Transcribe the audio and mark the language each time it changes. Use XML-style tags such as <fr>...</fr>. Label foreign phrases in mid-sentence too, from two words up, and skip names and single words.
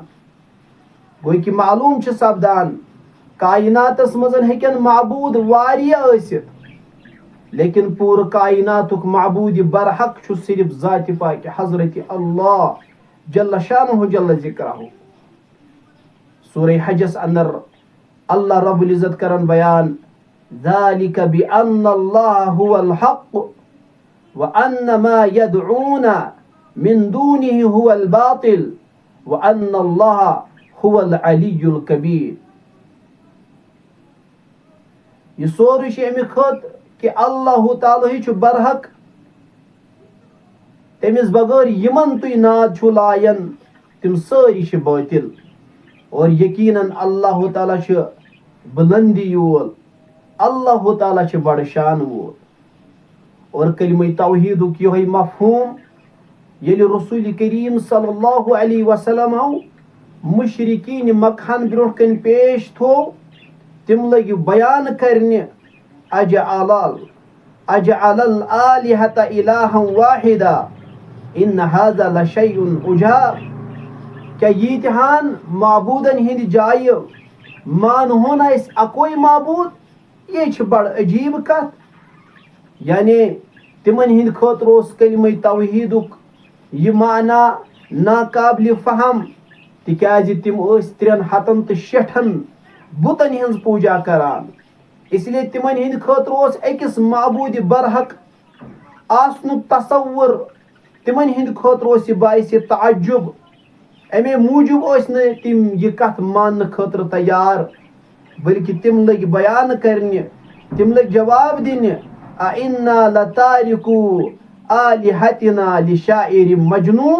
<ks>گوٚو کہِ معلوٗم چھُ سپدان کائناتس منٛز ہیٚکن معبوٗد واریاہ ٲسِتھ لیکن پوٗرٕ کائناتُک معبوٗدِ برحق چھُ صرف ذاتِ پاکہِ حضرت اللہ</ks> <ar>جل شانہ جل ذکرہ.</ar> <ks>سورہ حجس اندر اللہ</ks> <ar>رب العزت</ar> <ks>کرن بیان</ks> <ar>ذالک بأن اللہ هو الحق وأن ما يدعون من دونه هو الباطل وأن اللہ هو العلی الکبیر.</ar> <ks>یہ سورُے چھُ اَمہِ خٲطرٕ کہ اللہ تعالیٰ چھُ برحق، تٔمِس بغٲر یِمن تُہۍ ناد چھُو لایان تِم سٲری چھِ بٲطل. اور یقیناً اللہ تعالیٰ چھُ بلندی وول، اللہ تعالیٰ چھُ بڑٕ شان وول. اور کلمہ توحیدُک یِہوے مفہوم ییٚلہِ رسول کریم</ks> <ar>صلی اللہ علیہ وسلم</ar> <ks>مشرقین مکہن برونٛٹھ کنہِ پیش تھوٚو تِم لٔگۍ بیان کرنہِ</ks> <ar>اجعل الآلہۃ الہا واحدا ان ھذا لشیء عجاب.</ar> <ks>کیا ییٖتہن معبوٗدن ہٕنٛدِ جایہِ مانہون أسۍ اکوے معبوٗد؟ یہِ چھِ بڑٕ عجیٖب کتھ. یعنی تِمن ہٕنٛدِ خٲطرٕ اوس کلمہ توحیدُک یہِ معنی ناقابلِ فہم تِکیازِ تِم ٲسۍ 360 بُتن ہٕنٛز پوٗجا کران.</ks> <ur>اس لیے</ur> <ks>تِمن ہٕنٛدِ خٲطرٕ اوس أکِس معبوٗدِ برحق آسنُک تصور تِمن ہٕنٛدِ خٲطرٕ اوس یہِ باعثِ تعجب. امے موٗجوٗب ٲسۍ نہٕ تِم یہِ کتھ ماننہٕ خٲطرٕ تیار بلکہِ تِم لٔگۍ بیان کرنہِ، تِم لٔگۍ جواب دِنہِ</ks> <ar>اَإِنَّا لَتَارِکُو آلِہَتِنَا لِشَاعِرٍ مَجْنُون.</ar>